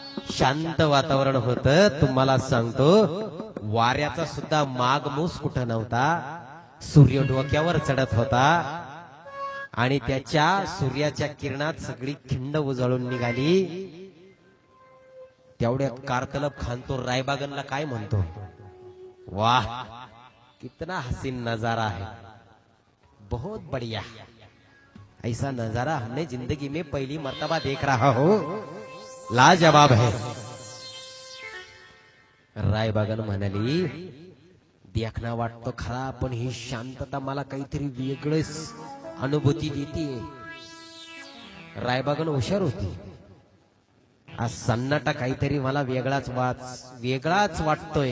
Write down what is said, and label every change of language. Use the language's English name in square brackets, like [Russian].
[Marathi] शांत वातावरण होत. तुम्हाला सांगतो वाऱ्याचा सुद्धा मागमूस कुठं नव्हता. सूर्य डोक्यावर चढत होता आणि त्याच्या सूर्याच्या किरणात सगळी खिंड उजळून निघाली. तेवढ्यात कारतलब खान तो रायबागनला काय म्हणतो, [Hindi] वाह कितना हसीन नजारा है, बहुत बढ़िया, ऐसा नजारा हमने जिंदगी में पहली मर्तबा देख रहा हो, लाजवाब है. [Marathi] रायबागन म्हणाली देखना वाटतो खरा पण ही शांतता मला काहीतरी वेगळीच अनुभूती देते. रायबागन हुशार होती. आज सन्नाटा काहीतरी मला वेगळाच वाटतोय.